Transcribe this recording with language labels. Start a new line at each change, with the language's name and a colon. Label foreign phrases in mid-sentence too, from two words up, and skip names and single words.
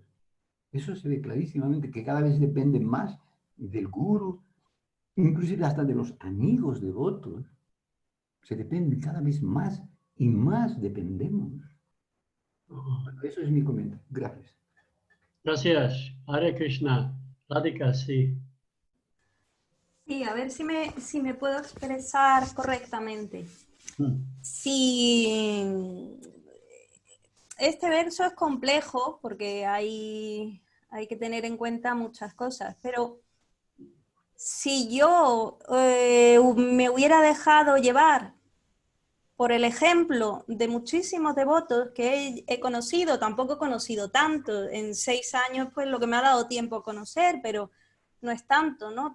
Spanish: Eso se ve clarísimamente, que cada vez dependen más del gurú, inclusive hasta de los amigos devotos. Se depende cada vez más y más dependemos. Bueno, eso es mi comentario. Gracias. Gracias. Hare Krishna. Radhika, sí. Sí, a ver si me puedo expresar correctamente. Si este verso es complejo porque hay que tener en cuenta muchas cosas, pero si yo me hubiera dejado llevar por el ejemplo de muchísimos devotos que he conocido, tampoco he conocido tanto, en 6 años pues lo que me ha dado tiempo a conocer, pero no es tanto, ¿no?